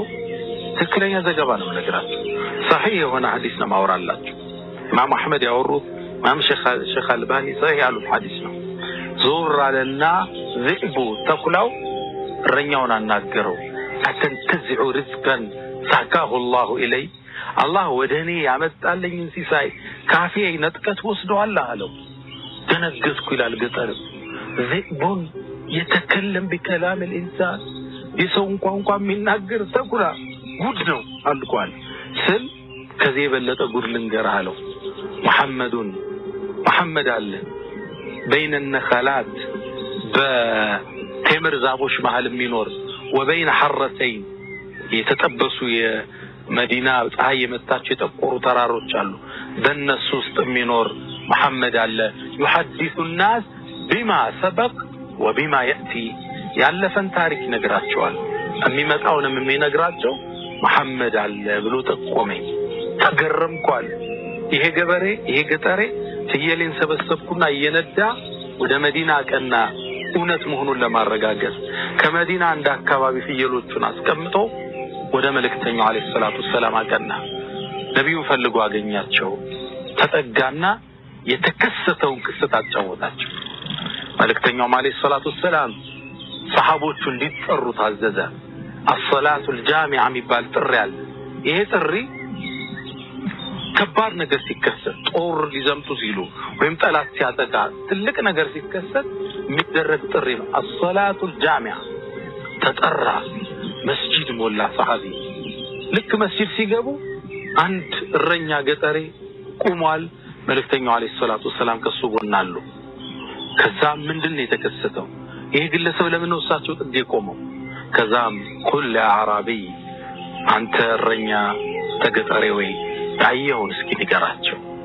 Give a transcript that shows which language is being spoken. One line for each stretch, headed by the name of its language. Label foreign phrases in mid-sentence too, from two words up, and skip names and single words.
Amharic: ትክክለኛ ዘገባ ነው ነገራችሁ صحيح የሆነ ሐዲስ ነው ማውራላችሁ ኢማም አህመድ ያወሩት ኢማም ሼኽ አልባኒ صحيح ያሉት ሐዲስ ነው ዞር አለና ذئቡ ተኩላው ረኛውን አናገረው
Arabic: أتنتزع رزقا ساقه الله إلي
Amharic: አላህ ወደኔ ያመጣልኝ ሲሳይ ካፊ ነጥቀት ወስዷል አለው ተነገስኩ ይላል ገጠር
Arabic: ذئبون يتكلم بكلام الانسان
Amharic: የሰውን ቋንቋ የሚናገር ተኩላ ጉድ ነው አልቋል ስል ከዚህ የበለጠ ጉድ ልንገርህ አለው መሐመድ አለ
Arabic: بين النخلات
Amharic: በቴምር ዛፎች መሃል የሚኖር
Arabic: وبين حرتين
Amharic: የተጠበሱ የመዲና ፀሐይ የመታቸው የጠቆሩ ተራሮች አሉ በእነሱ ውስጥ የሚኖር መሐመድ አለ
Arabic: يحدث الناس بما سبق وبما يأتي
Amharic: ያለፈን ታሪክ ነግራቸዋል የሚመጣውንም የሚነግራቸው መሐመድ አለ ብሎ ጠቆመኝ ተገረምኳል ይሄ ገበሬ ይሄ ገጠሬ ፍየሌን ሰበሰብኩና እየነዳ ወደ መዲና ቀና እውነት መሆኑን ለማረጋገጥ ከመዲና አንድ አካባቢ ፍየሎቹን አስቀምጦ ወደ መልእክተኛው
Arabic: عليه الصلاة والسلام
Amharic: አቀና ነብዩ ፈልጎ አገኛቸው ተጠጋና የተከሰተውን ክስተት አጫወታቸው መልእክተኛው
Arabic: عليه الصلاة والسلام
Amharic: ሰሃቦቹ እንዲጠሩ ታዘዘ
Arabic: الصلاه الجامعه
Amharic: የሚባል ጥሪ አለ ይሄ ጥሪ ከባድ ነገር ሲከሰት ጦር ሊዘምቱ ሲሉ ወይም ጠላት ሲያጠቃ ትልቅ ነገር ሲከሰት የሚደረግ ጥሪ ነው
Arabic: الصلاه الجامعه
Amharic: ተጠራ መስጂድ ሞላ ሰሃቢ ልክ መስጂድ ሲገቡ አንድ እረኛ ገጠሬ ቆሟል መልእክተኛው
Arabic: عليه الصلاة والسلام
Amharic: ከሱ ጎን አሉ ከዛ ምንድነው የተከሰተው ይሄ ግለሰብ ለምን ነው እሳቸው ጥጌ ቆመው ከዛም
Arabic: قل أعرابي
Amharic: አንተ እረኛ ተገጠሬ ወይ ያየውን እስኪ ንገራቸው